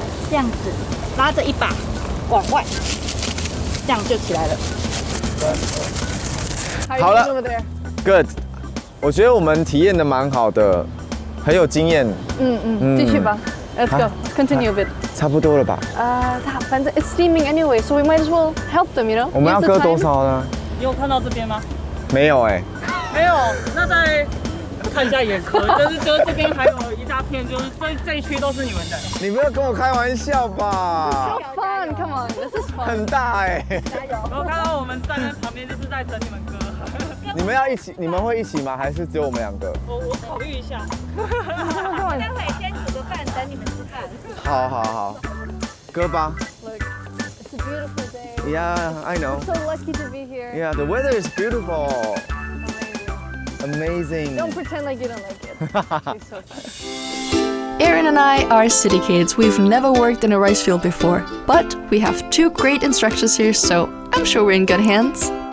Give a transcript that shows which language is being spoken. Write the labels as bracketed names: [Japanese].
[Chinese] 这样子拉着一把往外，这样就起来了。好了 ， [English] Good。 [Chinese] 我觉得我们体验的蛮好的，很有经验。继续吧。 [English] Let's go. Let's continue a bit. [Chinese] 差不多了吧？反正 [English] it's steaming anyway, so we might as well help them, you know. [Chinese] 我们要割多少呢？你有看到这边吗？没有哎。没有，那再看一下眼科，就是这边还有一大片，就是这一区都是你们的。你不要跟我开玩笑吧 [English] So fun, come on, this is fun. [Chinese] 很大哎。我看到我们站在旁边，就是在等你们割。你们要一起？你们会一起吗？还是只有我们两个？我考虑一下。待会先煮个饭，等你们吃饭。好，割吧。 [English] Look, it's a beautiful day. Yeah, I know. So lucky to be here. Yeah, the weather is beautiful. Amazing. Don't pretend like you don't like it. It's so fun. Aaron and I are city kids. We've never worked in a rice field before, but we have 2 great instructors here, so I'm sure we're in good hands.